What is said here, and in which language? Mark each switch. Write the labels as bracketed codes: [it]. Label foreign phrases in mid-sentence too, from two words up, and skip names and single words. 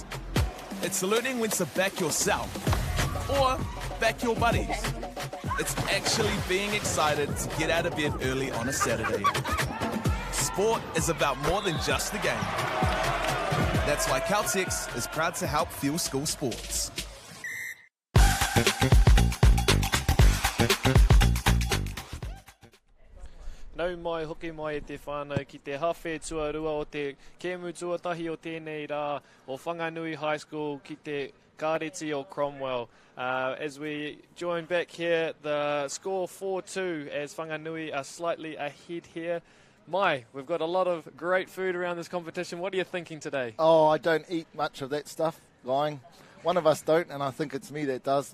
[en] It's learning when to back yourself or back your buddies. It's actually being excited to get out of bed early on a Saturday. Sport is about more than just the game. That's why Caltex is proud to help fuel school sports. [mi] Nau mai hoki mai e te whānau ki te hawhe tuarua o te kēmu tuatahi o tēnei rā o Whanganui High School ki te kāreti o Cromwell. [en] As we join back here, the score 4-2 as Whanganui are slightly ahead here. Mai, we've got a lot of great food around this competition. What are you thinking today? Oh, I don't eat much of that stuff, lying. One of us don't, and I think it's me that does.